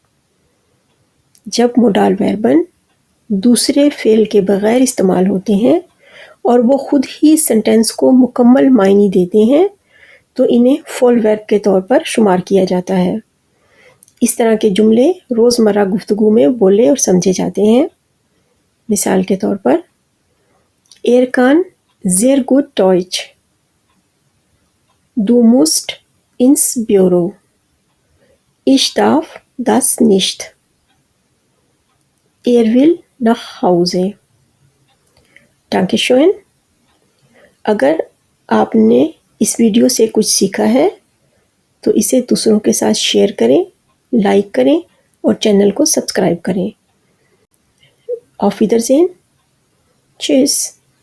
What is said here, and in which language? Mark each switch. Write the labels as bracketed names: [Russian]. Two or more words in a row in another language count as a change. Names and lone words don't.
[Urdu] جب موڈال وربن دوسرے فعل کے بغیر استعمال ہوتے ہیں اور وہ خود ہی سینٹینس کو مکمل معنی دیتے ہیں، تو انہیں [English] full verb [Urdu] کے طور پر شمار کیا جاتا ہے. اس طرح کے جملے روزمرہ گفتگو میں بولے اور سمجھے جاتے ہیں. مثال کے طور پر [German] Er kann sehr gut Deutsch. Du musst ins Büro. Ich darf das nicht. Er will nach Hause. Dankeschön. [Urdu] اگر آپ نے اس ویڈیو سے کچھ سیکھا ہے تو اسے دوسروں کے ساتھ شیئر کریں، لائک کریں اور چینل کو سبسکرائب کریں. [German] Auf Wiedersehen. Tschüss.